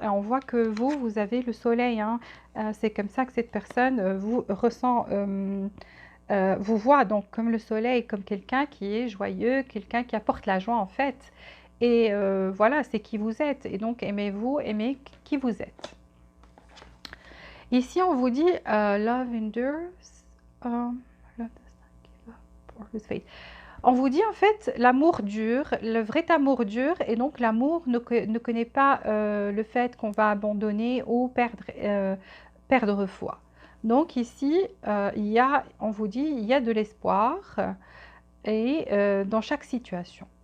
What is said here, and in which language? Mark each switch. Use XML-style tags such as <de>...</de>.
<fr>Et on voit que vous avez le soleil. Hein. C'est comme ça que cette personne vous ressent, vous voit donc comme le soleil, comme quelqu'un qui est joyeux, quelqu'un qui apporte la joie en fait. Et voilà, c'est qui vous êtes. Et donc, aimez-vous, aimez qui vous êtes. Ici, on vous dit</fr> <en>Love endures. Love does not give up or lose faith.</en> <fr>On vous dit en fait, l'amour dure, le vrai amour dure. Et donc, l'amour ne connaît pas le fait qu'on va abandonner ou perdre foi. Donc, ici, on vous dit, il y a de l'espoir et dans chaque situation.</fr>